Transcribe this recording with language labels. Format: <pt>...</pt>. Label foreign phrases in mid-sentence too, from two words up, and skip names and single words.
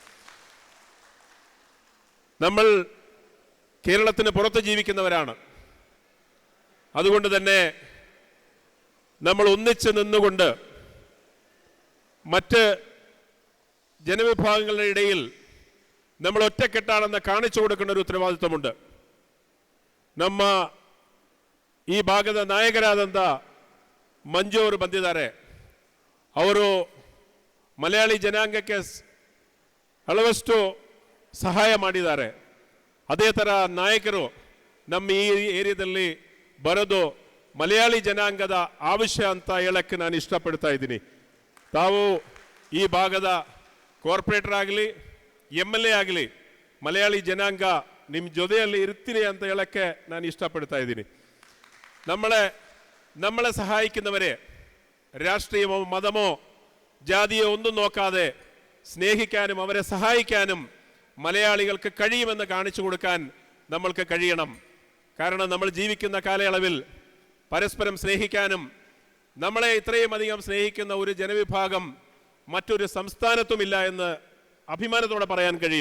<ml>നമ്മൾ കേരളത്തിന് പുറത്ത് ജീവിക്കുന്നവരാണ്. അതുകൊണ്ട് തന്നെ നമ്മൾ ഒന്നിച്ച് നിന്നുകൊണ്ട് മറ്റ് ജനവിഭാഗങ്ങളുടെ ഇടയിൽ നമ്മൾ ഒറ്റക്കെട്ടാണെന്ന് കാണിച്ചു കൊടുക്കേണ്ട ഒരു ಉತ್ತರವಾದಿತ್ವമുണ്ട്.</ml> <kn>ನಮ್ಮ ಈ ಭಾಗದ ನಾಯಕರಾದಂಥ ಮಂಜು ಅವರು ಬಂದಿದ್ದಾರೆ. ಅವರು ಮಲಯಾಳಿ ಜನಾಂಗಕ್ಕೆ ಹಲವಷ್ಟು ಸಹಾಯ ಮಾಡಿದ್ದಾರೆ. ಅದೇ ಥರ ನಾಯಕರು ನಮ್ಮ ಈ ಏರಿಯಾದಲ್ಲಿ ಬರೋದು ಮಲಯಾಳಿ ಜನಾಂಗದ ಆವಶ್ಯ ಅಂತ ಹೇಳಕ್ಕೆ ನಾನು ಇಷ್ಟಪಡ್ತಾ ಇದ್ದೀನಿ. ತಾವು ಈ ಭಾಗದ ಕಾರ್ಪೊರೇಟರ್ ಆಗಲಿ MLA ಆಗಲಿ ಮಲಯಾಳಿ ಜನಾಂಗ ನಿಮ್ಮ ಜೊತೆಯಲ್ಲಿ ಇರ್ತೀನಿ ಅಂತ ಹೇಳಕ್ಕೆ ನಾನು ಇಷ್ಟಪಡ್ತಾ ಇದ್ದೀನಿ.</kn> <ml>നമ്മളെ സഹായിക്കുന്നവരെ രാഷ്ട്രീയമോ മതമോ ജാതിയോ ഒന്നും നോക്കാതെ സ്നേഹിക്കാനും അവരെ സഹായിക്കാനും മലയാളികൾക്ക് കഴിയുമെന്ന് കാണിച്ചു കൊടുക്കാൻ നമ്മൾക്ക് കഴിയണം. കാരണം നമ്മൾ ജീവിക്കുന്ന കാലയളവിൽ പരസ്പരം സ്നേഹിക്കാനും നമ്മളെ ഇത്രയും അധികം സ്നേഹിക്കുന്ന ഒരു ജനവിഭാഗം മറ്റൊരു സംസ്ഥാനത്തുമില്ല എന്ന് അഭിമാനത്തോടെ പറയാൻ കഴിയും.</ml>